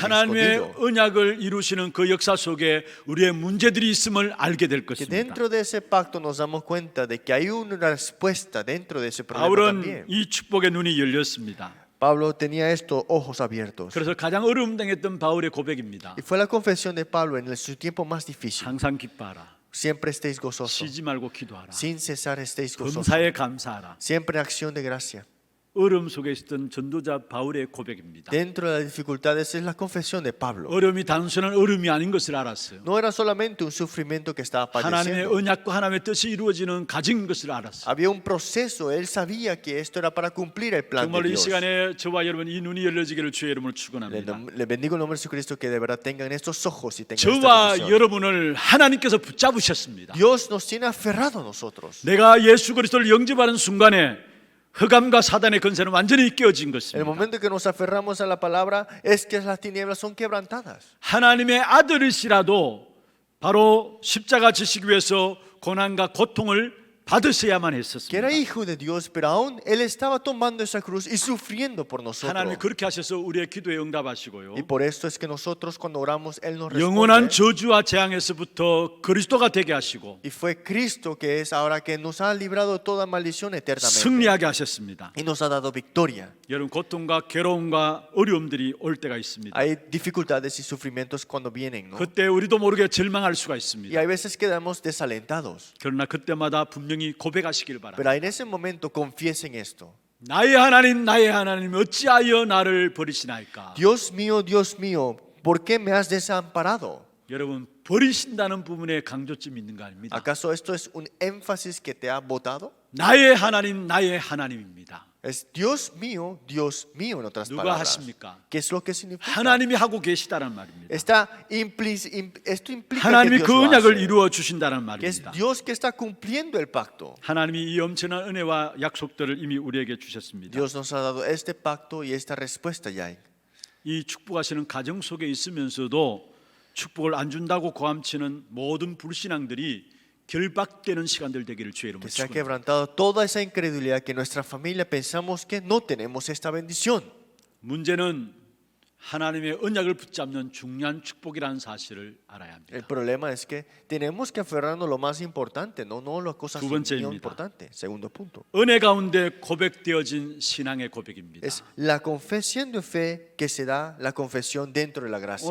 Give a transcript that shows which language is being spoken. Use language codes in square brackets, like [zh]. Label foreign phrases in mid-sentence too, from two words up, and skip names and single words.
[ko] 하나님의 [es] escondido. [ko] 언약을 이루시는 그 역사 속에 우리의 문제들이 있음을 알게 될 [es] Que [ko] 것입니다. [es] dentro de ese pacto nos damos cuenta de que hay una respuesta dentro de ese problema [ko] 바울은 [es] también. [ko] 이 축복의 눈이 열렸습니다. [es] Pablo tenía esto, ojos abiertos. [ko] 그래서 가장 어려움 당했던 바울의 고백입니다. [es] Y fue la confesión de Pablo en su tiempo más difícil. [ko] 항상 기뻐하라. [es] Siempre estéis gozosos. [ko] 쉬지 말고 기도하라. [es] Sin cesar estéis gozosos. [ko] 범사에 감사하라. [es] Siempre en acción de gracia. [ko] 어려움 속에 있었던 전도자 바울의 고백입니다. [es] Dentro de las dificultades es la confesión de Pablo. [ko] 어려움이 단순한 어려움이 아닌 것을 알았어요. [es] No era solamente un sufrimiento que estaba [ko] 하나님의 [es] padeciendo. [ko] 언약과 하나님의 뜻이 이루어지는 가진 것을 알았어요. [es] Había un proceso. Él sabía que esto era para cumplir el plan de [ko] 정말로 이 [es] Dios. [ko] 시간에 저와 여러분 이 눈이 열려지기를 주의 이름으로 축원합니다. [es] Le bendigo el nombre de Jesucristo, que de verdad tengan estos ojos y tengan esta [ko] 저와 [es] revelación. [ko] 여러분을 하나님께서 붙잡으셨습니다. [es] Dios nos tiene aferrado a nosotros. [ko] 내가 예수 그리스도를 영접하는 순간에 흑암과 사단의 권세는 완전히 깨어진 [es] El [ko] 것입니다. [es] momento que nos aferramos a la palabra es que las tinieblas son quebrantadas. [ko] 하나님의 아들이시라도 바로 십자가 지시기 위해서 고난과 고통을 받으셔야만 [es] Que [ko] 했었습니다. [es] era hijo de Dios, pero aún él estaba tomando esa cruz y sufriendo por nosotros. [ko] 하나님이 그렇게 하셔서 우리의 기도에 응답하시고요. [es] Y por esto es que nosotros cuando oramos él nos [ko] 영원한 [es] responde. [ko] 저주와 재앙에서부터 그리스도가 되게 하시고 [es] Y fue Cristo que es ahora que nos ha librado de toda maldición eternamente. [ko] 승리하게 하셨습니다. [es] Y nos ha dado victoria. [ko] 여러분 고통과 괴로움과 어려움들이 올 때가 있습니다. [es] Hay dificultades y sufrimientos cuando vienen, ¿no? [ko] 그때 우리도 모르게 절망할 수가 [es] Y [ko] 있습니다. [es] hay veces quedamos desalentados. [ko] 그러나 그때마다 분명히 고백하시길 바랍니다. [es] Pero en ese momento confiesen esto. [ko] 나의 하나님 어찌하여 나를 버리시나이까. [es] Dios mío, ¿por qué me has desamparado? [ko] 여러분 버리신다는 부분에 강조점이 있는 거 아닙니다. [es] ¿Acaso esto es un énfasis que te ha botado? [ko] 나의 하나님입니다. [es] Es Dios mío, en otras [ko] 누가 [es] palabras. [ko] 하십니까? [es] ¿Qué es lo que significa? [ko] 하나님이 하고 계시다는 말입니다. [es] Esto implica que [ko] 하나님이 [es] Dios [ko] 그 [es] lo [ko] 언약을 [es] hace, [ko] 이루어 주신다는 [es] que es [ko] 말입니다. [es] Dios que está cumpliendo el pacto. [ko] 하나님이 이 엄청난 은혜와 약속들을 이미 우리에게 주셨습니다. [es] Dios nos ha dado este pacto y esta respuesta ya. [ko] 이 축복하시는 가정 속에 있으면서도 축복을 안 준다고 고함치는 모든 불신앙들이 결박되는 시간들 되기를 주의 이름으로 [es] Que se ha [ko] 축원합니다. [es] quebrantado toda esa incredulidad que nuestra familia pensamos que no tenemos esta bendición. [ko] 문제는 하나님의 언약을 붙잡는 중요한 축복이라는 사실을 알아야 합니다. [es] El problema es que tenemos que aferrarnos a lo más importante, no las cosas [ko] 두 [es] no [ko] 번째입니다. [es] importantes. Segundo punto. [ko] 은혜 가운데 고백되어진 신앙의 고백입니다. [es] Es la confesión de fe que se da la confesión dentro de la gracia.